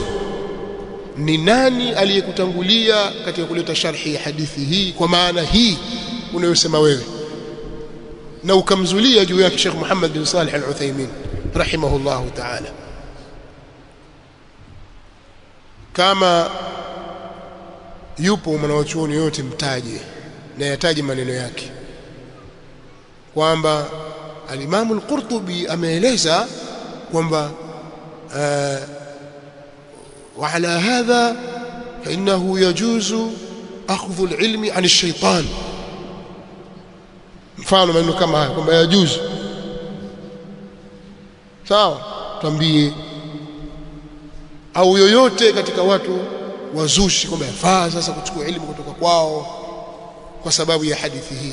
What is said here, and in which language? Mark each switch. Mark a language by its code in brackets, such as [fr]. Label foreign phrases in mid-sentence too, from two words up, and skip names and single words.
[sw] Ni nani aliyekutangulia katika kuleta sharhi ya hadithi hii kwa maana hii unayosema wewe, na ukamzulia juu yake Sheikh Muhammad bin Salih al-Uthaymeen [ar] رحمه الله تعالى? [sw] Kama yupo mwanachuoni yote mtaje na yataje maneno yake kwamba al-Imam al-Qurtubi ameeleza kwamba [ar] وعلى هذا فإنه يجوز أخذ العلم عن الشيطان. [sw] mfano maneno kama haya kwamba yajuzu, sawa, tuambie. Au yoyote katika watu wazushi kwamba yafaa sasa kuchukua elimu kutoka kwao kwa sababu ya hadithi hii.